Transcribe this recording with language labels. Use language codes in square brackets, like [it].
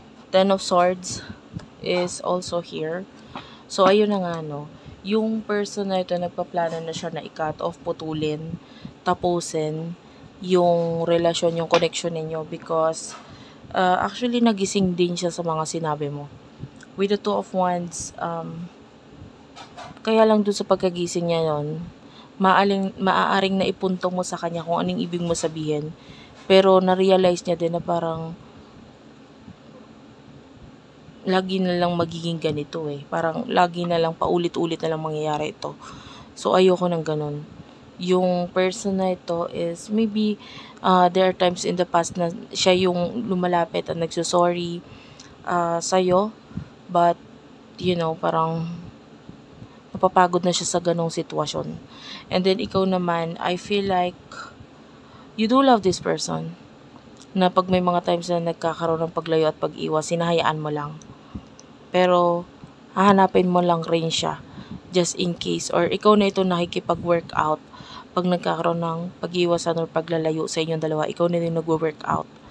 [en] Ten of Swords is also here. [tl] So, ayun na nga, no. Yung person na ito, nagpaplano na siya na i-cut off, putulin, tapusin yung relasyon, yung connection ninyo [en] because actually [tl] nagising din siya sa mga sinabi mo. With the Two of Wands, kaya lang dun sa pagkagising niya yon, maaaring naipunto mo sa kanya kung anong ibig mo sabihin. Pero na-realize niya din na parang lagi na lang magiging ganito eh. Parang lagi na lang paulit-ulit na lang mangyayari ito. So, ayoko ng ganun. Yung person na ito [en] is maybe there are times in the past [tl] na siya yung lumalapit at nagsusorry sa'yo. [en] But, you know, [tl] parang napapagod na siya sa ganong sitwasyon. [en] And then, [tl] ikaw naman, [en] I feel like you do love this person. [tl] Na pag may mga times na nagkakaroon ng paglayo at pag-iwas, sinahayaan mo lang. Pero, hahanapin mo lang rin siya [en] just in case. [tl] Or ikaw na ito nakikipag-workout. Pag nagkakaroon ng pag-iwasan or paglalayo sa inyong dalawa, ikaw na din nag-workout.